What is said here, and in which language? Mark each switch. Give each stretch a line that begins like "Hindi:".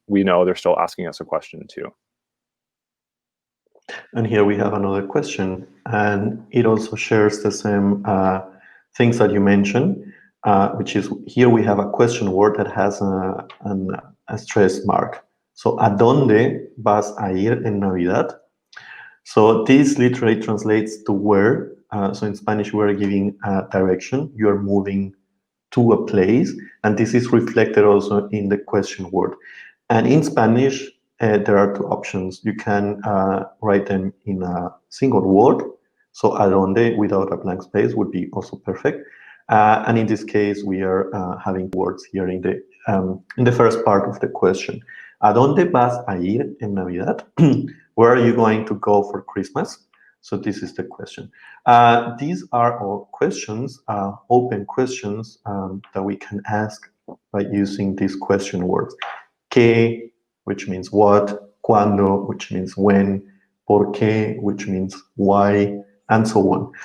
English: We know they're still asking us a question too. And here we have another question, and it also shares the same things that you mentioned, which is here we have a question word that has a stress mark.
Spanish: So, ¿a dónde vas a ir en Navidad?
English: So this literally translates to where. So in Spanish, we're giving a direction. You're moving to a place, and this is reflected also in the question word. And in Spanish, there are two options. You can write them in a single word. So a dónde without a blank space would be also perfect. And in this case, we are having words here in the first part of the question.
Spanish: ¿A dónde vas a ir en Navidad?
English: Where are you going to go for Christmas? So this is the question. These are all questions, open questions that we can ask by using these question words. ¿Qué? Which means what, cuándo, which means when, por qué, which means why, and so on.